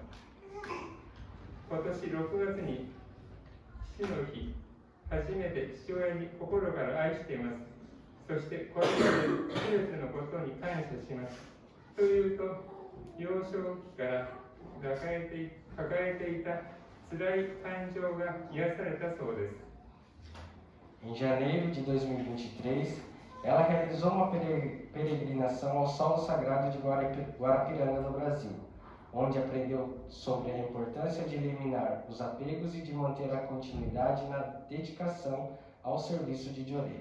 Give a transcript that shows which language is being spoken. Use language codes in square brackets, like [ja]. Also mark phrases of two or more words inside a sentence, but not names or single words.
[ja] 今年6月に父の日、初めて父親に心から愛しています。そしてこれまで全てのことに感謝します。というと、幼少期から抱えていた辛い感情が癒されたそうです。 [pt] Em janeiro de 2023, ela realizou uma peregrinação ao Solo Sagrado de Guarapiranga, no Brasil, onde aprendeu sobre a importância de eliminar os apegos e de manter a continuidade na dedicação ao serviço de Diorê.